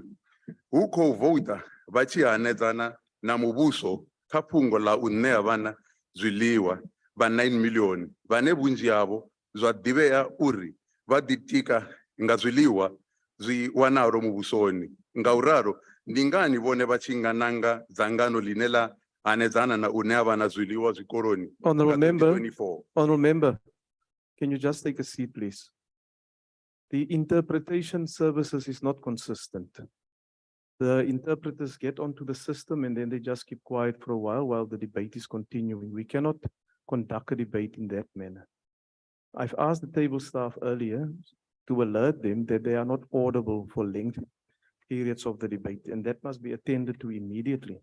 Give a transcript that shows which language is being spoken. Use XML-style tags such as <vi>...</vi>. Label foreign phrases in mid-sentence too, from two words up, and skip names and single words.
<ve>Hu khou vouta vha tshi hanedzana na muvhuso kha fhungo ḽa u ṋea vhana zwiḽiwa vha 9 million vhane vhunzhi havho zwa ḓivhea uri vha ḓitika nga zwiḽiwa zwi wanalo muvhusoni. Ngauralo ndi ngani vhone vha tshi nga nanga dzangano ḽine ḽa hanedzana na u ṋea vhana zwiḽiwa zwikoloni.</ve> <en>Honorable member, can you just take a seat, please? The interpretation services is not consistent. The interpreters get onto the system and then they just keep quiet for a while the debate is continuing. We cannot conduct a debate in that manner. I've asked the table staff earlier to alert them that they are not audible for lengthy periods of the debate, and that must be attended to immediately.</en>